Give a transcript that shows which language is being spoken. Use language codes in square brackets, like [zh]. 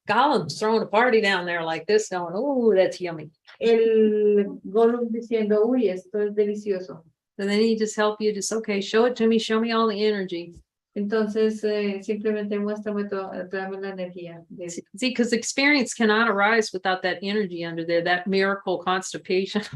[en] Gollum's throwing a party down there like this, going, oh, that's yummy. [es] El Gollum diciendo, uy, esto es delicioso. [en] And then he just help you, just, okay, show it to me, show me all the energy. [es] Entonces, simplemente muéstrame tráeme la energía. [en] See, because experience cannot arise without that energy under there, that miracle constipation.